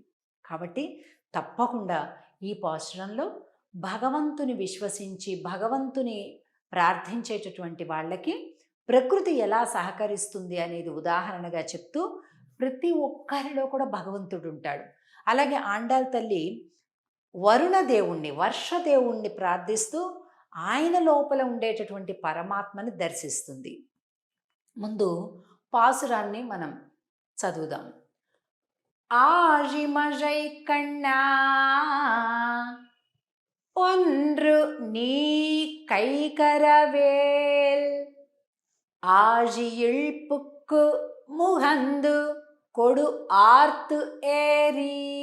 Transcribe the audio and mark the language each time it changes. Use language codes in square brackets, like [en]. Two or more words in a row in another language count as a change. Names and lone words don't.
[te] కాబట్టి తప్పకుండా ఈ పాశ్రంలో భగవంతుని విశ్వసించి భగవంతుని ప్రార్థించేటటువంటి వాళ్ళకి ప్రకృతి ఎలా సహకరిస్తుంది అనేది ఉదాహరణగా చెప్తూ ప్రతి ఒక్కరిలో కూడా భగవంతుడు ఉంటాడు. అలాగే ఆండాళ్ తల్లి వరుణ దేవుణ్ణి, వర్షదేవుణ్ణి ప్రార్థిస్తూ ఆయన లోపల ఉండేటటువంటి పరమాత్మని దర్శిస్తుంది. ముందు పాసురాన్ని మనం చదువుదాం. [ta] ஆழிமழை கண்ணா ஒன்று நீ கைகரவேல் ஆழியிழ்ப்புக்கு முகந்து கொடு ஆர்த்து ஏறி